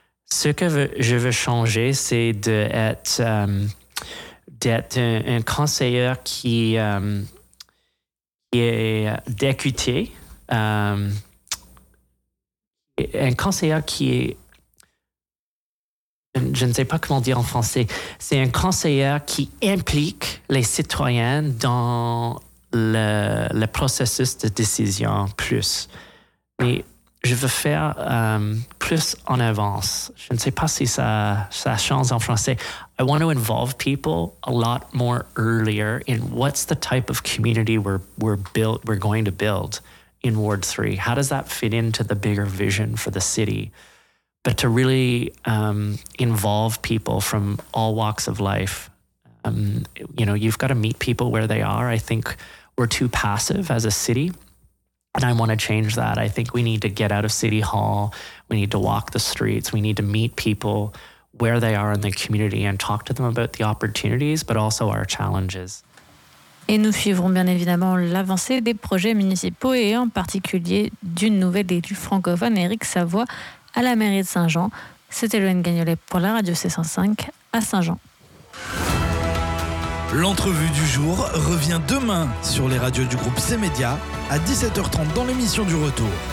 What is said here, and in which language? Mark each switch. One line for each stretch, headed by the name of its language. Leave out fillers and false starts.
French: Ce que je veux changer, c'est d'être un conseiller qui est député, un conseiller qui est, je ne sais pas comment dire en français, c'est un conseiller qui implique les citoyens dans le processus de décision plus. Mais je veux faire plus en avance. Je ne sais pas si ça change en français.
English: I want to involve people a lot more earlier in what's the type of community we're going to build in Ward 3. How does that fit into the bigger vision for the city? But to really involve people from all walks of life. You know, you've got to meet people where they are. I think we're too passive as a city. And I want to change that. I think we need to get out of City Hall. We need to walk the streets. We need to meet people where they are in the community and talk to them about the opportunities, but also our challenges.
French: Et nous suivrons bien évidemment l'avancée des projets municipaux et en particulier d'une nouvelle élue francophone, Éric Savoie, à la mairie de Saint-Jean. C'était Loïc Gagnolet pour la radio C105 à Saint-Jean. L'entrevue du jour revient demain sur les radios du groupe C-Média à 17h30 dans l'émission du Retour.